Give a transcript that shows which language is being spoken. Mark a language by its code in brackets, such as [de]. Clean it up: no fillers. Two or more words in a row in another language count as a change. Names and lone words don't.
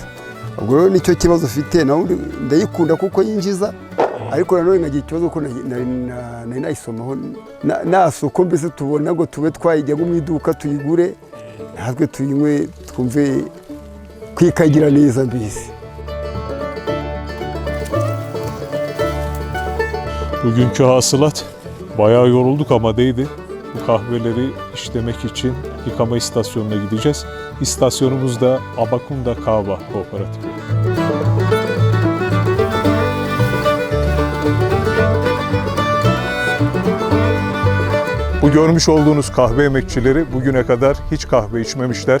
[rw] Ubwo rero nicyo kibazo ufite, nawe ndayikunda kuko yinjiza, ariko nanone nkagira ikibazo ko nari nayisomaho nta soko mbese tubona ngo tube twayijya mu iduka tuyigure natwe tuyinywe twumve kwikagira neza mbese. [tr] Bugünkü hasılat bayağı yorulduk ama değdi. Bu kahveleri işlemek için yıkama istasyonuna gideceğiz. İstasyonumuz da Abakunda Kahve Kooperatifi. Bu görmüş olduğunuz kahve emekçileri bugüne kadar hiç kahve içmemişler.